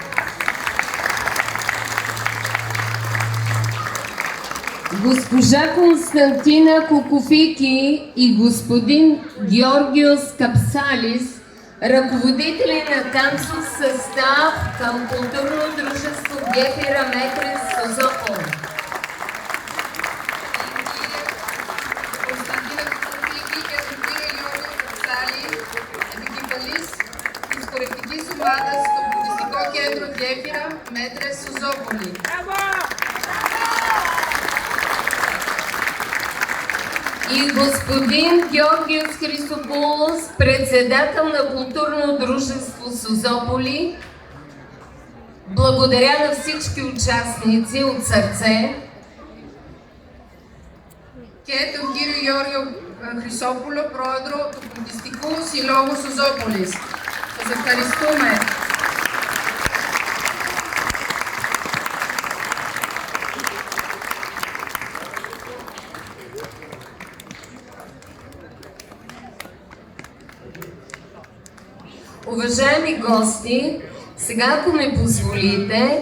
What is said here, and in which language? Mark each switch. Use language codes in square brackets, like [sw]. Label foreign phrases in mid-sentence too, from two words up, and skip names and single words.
[bg] Госпожа Константина Кокофики и господин Георгиос Капсалис, ръководители на танцов състав към културно дружество Гефира Метрес Созопол. [el] Константина Кокофики και τον κύριο Γιώργο Καψάλη, επικεφαλής της χορευτικής ομάδας στο Πολιτιστικό Κέντρο Γέφυρα Μέτρες Σοζόπολη. [bg] И господин Георгиос Христопулос, председател на културно дружество Созополи. Благодаря на всички участници от сърце. [el] Και τον κύριο Γιώργο Χρυσόπουλο, πρόεδρο του Πολιτιστικού Συλλόγου Σοζόπολης. Σας ευχαριστούμε. [bg] Уважаеми гости, сега ако ми позволите,